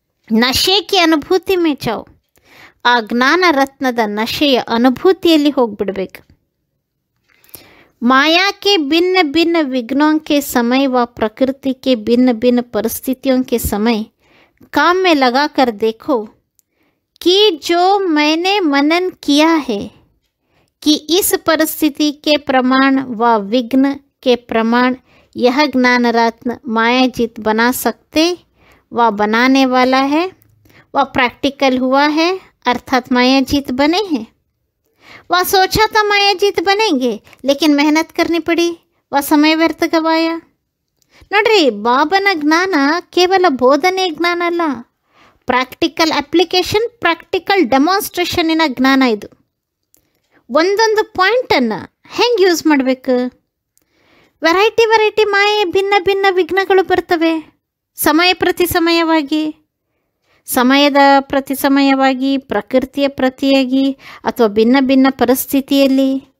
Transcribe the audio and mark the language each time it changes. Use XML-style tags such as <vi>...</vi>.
<hi>ನಶೆ की अनुभूति में जाओ.</hi> <kn>ಆ ಜ್ಞಾನ ರತ್ನದ ನಶೆಯ ಅನುಭೂತಿಯಲ್ಲಿ ಹೋಗ್ಬಿಡ್ಬೇಕು.</kn> <hi>माया के भिन्न भिन्न विघ्नों के समय व प्रकृति के भिन्न भिन्न परिस्थितियों के समय काम में लगा कर देखो कि जो मैंने मनन किया है कि इस परिस्थिति के प्रमाण व विघ्न के प्रमाण यह ज्ञान रत्न मायाजीत बना सकते व बनाने वाला है, वह प्रैक्टिकल हुआ है अर्थात मायाजीत बने हैं. वह सोचा था मायाजीत बनेंगे लेकिन मेहनत करनी पड़ी, वह समय व्यर्थ गवाया.</hi> <kn>ನೋಡ್ರಿ, ಬಾಬನ ಜ್ಞಾನ ಕೇವಲ ಬೋಧನೆ ಜ್ಞಾನ ಅಲ್ಲ, ಪ್ರಾಕ್ಟಿಕಲ್ ಅಪ್ಲಿಕೇಶನ್, ಪ್ರಾಕ್ಟಿಕಲ್ ಡೆಮಾನ್ಸ್ಟ್ರೇಷನ್ನಿನ ಜ್ಞಾನ ಇದು. ಒಂದೊಂದು ಪಾಯಿಂಟನ್ನು ಹೆಂಗೆ ಯೂಸ್ ಮಾಡಬೇಕು? ವೆರೈಟಿ ಮಾಯೆ ಭಿನ್ನ ಭಿನ್ನ ವಿಘ್ನಗಳು ಬರ್ತವೆ ಸಮಯ ಪ್ರತಿ ಸಮಯವಾಗಿ, ಸಮಯದ ಪ್ರತಿ ಸಮಯವಾಗಿ, ಪ್ರಕೃತಿಯ ಪ್ರತಿಯಾಗಿ ಅಥವಾ ಭಿನ್ನ ಭಿನ್ನ ಪರಿಸ್ಥಿತಿಯಲ್ಲಿ.</kn>